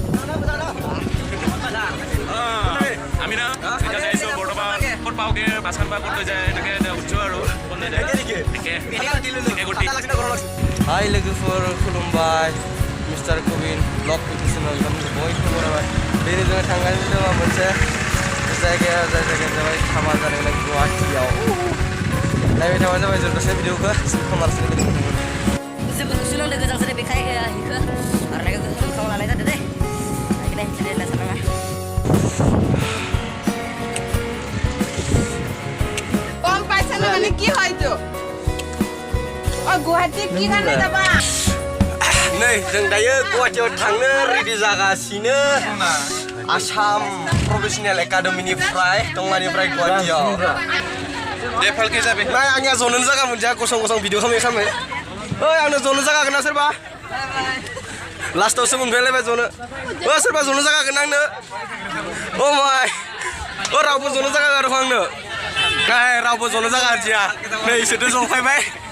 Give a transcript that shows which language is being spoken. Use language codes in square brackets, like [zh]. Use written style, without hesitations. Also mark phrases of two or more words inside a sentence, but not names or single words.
[as] আমি না এটা যাইছো বৰ্তমান ক'ত পাওঁগে বাছখন বা ক'ত লৈ যায় এনেকৈ উঠছো আৰু ক'ত লৈ যায় [brx] Hai logoफोर खुलुमबाय मिस्टार कबिन [en] vlog YouTube channel [brx] बयबो बरायबाय दिनै जोङो थांगासिनो दङ मोनसे जायगायाव जाबाय खामार जानो गोनां गुवाहाटियाव नायबाय थाबानो जाबाय जों दसे भिडिअखौ खामारसिनो गोनां जोबोद खुसिल' लोगोजों जेरै बेखायनो हिखो आरनायखौ गोसोखाव लानाय जादों दे आखिनाय जेरै लासानाङा [as] কম পাইছে না মানে কি হয়তো ও গুৱাহাটী কি কাৰণে যাবা [brx] नै जों दायो गुवाहाटियाव थांनो रेडि जागासिनो आसाम प्रफेसनेल एकाडेमिनिफ्राय टंलानिफ्राय गुवाहाटियाव दे फालके जाबाय नाय आंनिया जनो जागा मोनजा गसं गसं भिडिअ खालामो ओइ आंनो जनो जागा होगोन ना सोरबा लास्टआवसो मोनफैलायबाय जनो सोरबा जनो जागा होगोन आंनो ओ माय रावबो जनो जागा होआखै आंनो नाय रावबो जनो जागा होदिया नै इसोरथ' जंखायबाय